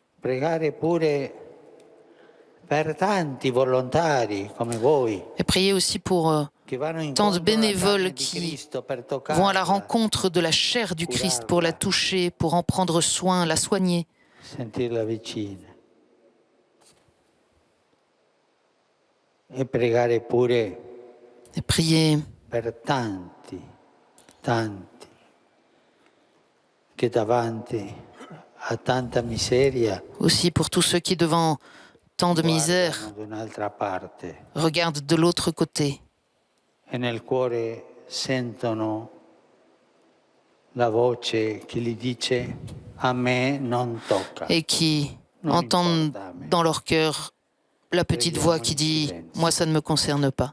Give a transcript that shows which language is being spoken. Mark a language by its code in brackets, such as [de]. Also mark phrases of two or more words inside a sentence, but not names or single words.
[fr] Et priez aussi pour tant de bénévoles qui vont à la rencontre de la chair du Christ pour la toucher, pour en prendre soin, la soigner. [it] e pregare pure [fr] et prier [it] per tanti, tanti, che davanti a tanta miseria [fr] aussi pour tous ceux qui, devant tant de misère, [it] guardano da un'altra parte [fr] regardent de l'autre côté [it] e nel cuore sentono la voce che gli dice a me non tocca. [fr] et qui entendent dans leur cœur la petite voix qui dit « Moi, ça ne me concerne pas ».